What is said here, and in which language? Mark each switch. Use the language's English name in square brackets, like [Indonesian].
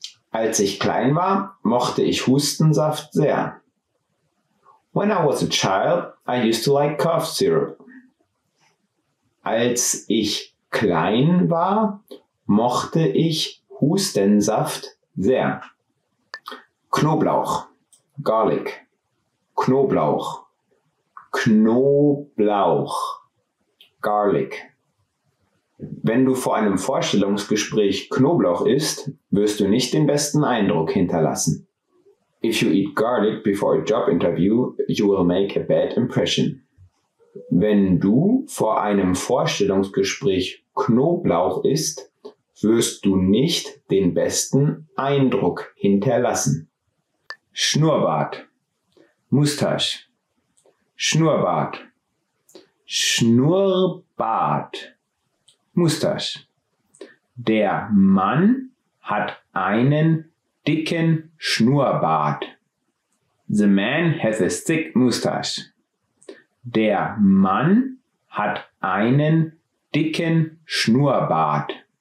[German] Als ich klein war, mochte ich Hustensaft sehr. [English] When I was a child, I used to like cough syrup. [German] Als ich klein war, mochte ich Hustensaft sehr. Knoblauch, [English] Garlic, [German] Knoblauch, Knoblauch, Garlic. Wenn du vor einem Vorstellungsgespräch Knoblauch isst, wirst du nicht den besten Eindruck hinterlassen. [English] If you eat garlic before a job interview, you will make a bad impression. [German] Wenn du vor einem Vorstellungsgespräch Knoblauch isst, wirst du nicht den besten Eindruck hinterlassen. Schnurrbart, [English] Moustache, [German] Schnurrbart, Schnurrbart. [English] Mustache. [German] Der Mann hat einen dicken Schnurrbart. [English] The man has a thick mustache. [German] Der Mann hat einen dicken Schnurrbart.